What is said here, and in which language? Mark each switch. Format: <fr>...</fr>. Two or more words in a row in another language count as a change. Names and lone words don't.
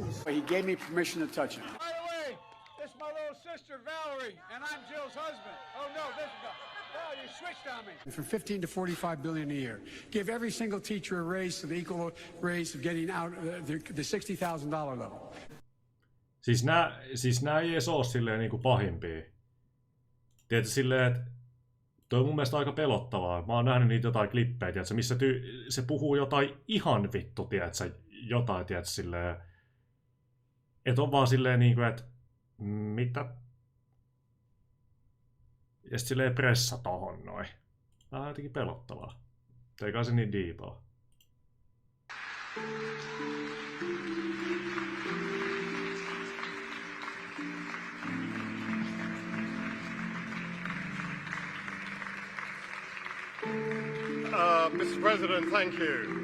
<en>He gave me permission to touch him. By the way, this is my little sister, Valerie, and I'm Jill's husband. Oh, no, this is oh, you switched on me. From 15 to 45 billion a year. Give every single teacher a raise to the equal raise of getting out the $60,000 level.</en> <fi>Siis nää ei edes oo silleen niinku pahimpia. Tiedätkö silleen, että toi on mun mielestä aika pelottavaa. Mä oon nähnyt niitä jotain klippejä, tiedätkö, missä se puhuu jotain ihan vittu, tiedätkö, jotain, tiedätkö, silleen. Että on vaan silleen niinku, että mitä? Ja sit silleen pressa tohon noin. Tää on jotenkin pelottavaa. Eikä se niin diipaa.</fi> <en>Mr. President, thank you.</en>